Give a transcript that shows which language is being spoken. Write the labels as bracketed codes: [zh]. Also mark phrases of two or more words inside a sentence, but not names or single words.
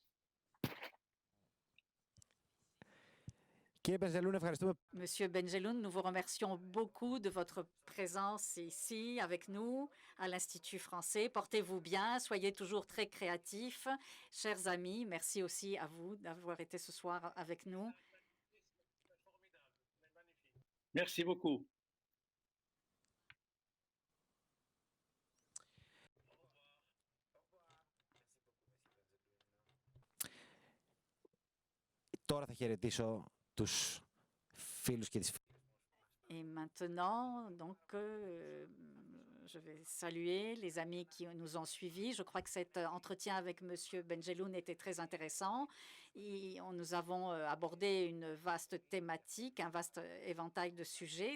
[fr] Monsieur Benjeloun, nous vous remercions beaucoup de votre présence ici avec nous à l'Institut français. Portez-vous bien, soyez toujours très créatifs. Chers amis, merci aussi à vous d'avoir été ce soir avec nous. Merci beaucoup. [el] Τώρα θα χαιρετήσω τους φίλους και τις φίλες. [fr] Et maintenant, donc, je vais saluer les amis qui nous ont suivis. Je crois que cet entretien avec Monsieur Benjeloun était très intéressant. Nous avons abordé une vaste thématique, un vaste éventail de sujets.